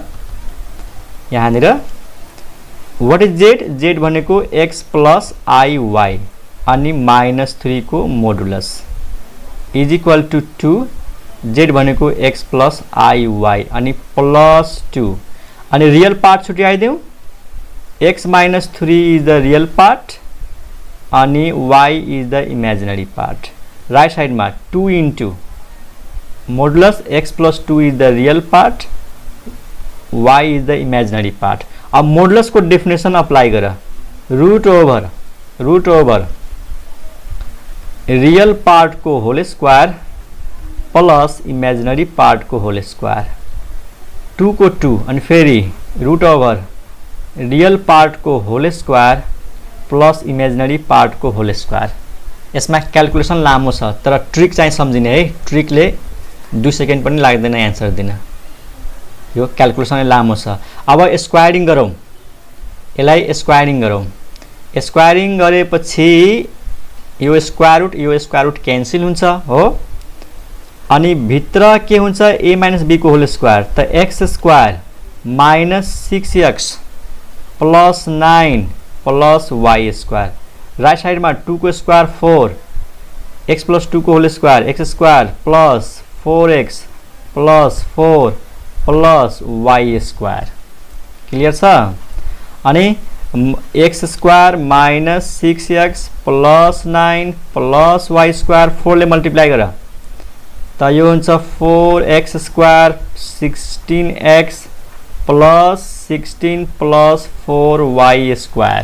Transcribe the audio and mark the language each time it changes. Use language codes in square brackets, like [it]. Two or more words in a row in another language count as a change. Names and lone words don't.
[en] यहाँनिर What is Z? Z भनेको x plus iy अनि -3 को modulus is equal to 2 z भनेको x plus iy अनि plus 2 अनि real part छुट्याइदेऊ x minus 3 is the real part अनि y is the imaginary part. right side में 2 into modulus x plus 2 is the real part, y is the imaginary part. अब modulus को definition apply करा root over real part को whole square plus imaginary part को whole square 2 को 2 [ne] अनि फेरि [en] root over real part को whole square plus imaginary part को whole square. [ne] यसमा क्याल्कुलेसन लामो छ तर ट्रिक चाहिँ सम्झिने है. ट्रिकले 2 सेकेन्ड पनि लाग्दैन एन्सर दिन. यो क्याल्कुलेसन लामो छ. अब स्क्वायरिङ गरौँ. यसलाई स्क्वायरिङ गरौँ. स्क्वायरिङ गरेपछि यो [en] square root [ne] क्यान्सल हुन्छ हो. अनि भित्र के हुन्छ [en] a minus b को whole square त x square minus 6x plus 9 plus y square. right side में 2 को square 4 x plus 2 को whole square x square plus 4x plus 4 plus y square. [ne] क्लियर छ. [en] अनि x square minus 6x plus 9 plus y square [ne] 4 ले मल्टिप्लाई गर त यो हुन्छ [en] 4x square 16x plus 16 plus 4y square.